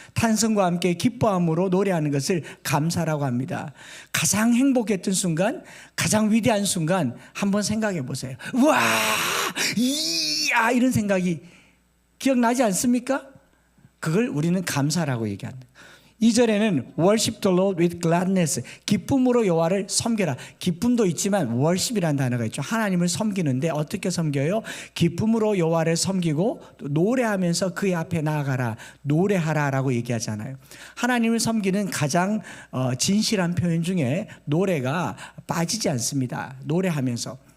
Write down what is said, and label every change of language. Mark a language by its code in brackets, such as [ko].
[ko] 탄성과 함께 기뻐함으로 노래하는 것을 감사라고 합니다. 가장 행복했던 순간, 가장 위대한 순간 한번 생각해 보세요. 와, 이야, 이런 생각이 기억나지 않습니까? 그걸 우리는 감사라고 얘기합니다. 2절에는 [en] worship the Lord with gladness, [ko] 기쁨으로 여호와를 섬겨라. 기쁨도 있지만 worship이라는 단어가 있죠. 하나님을 섬기는데 어떻게 섬겨요? 기쁨으로 여호와를 섬기고 또 노래하면서 그의 앞에 나아가라, 노래하라라고 얘기하잖아요. 하나님을 섬기는 가장 진실한 표현 중에 노래가 빠지지 않습니다. 노래하면서.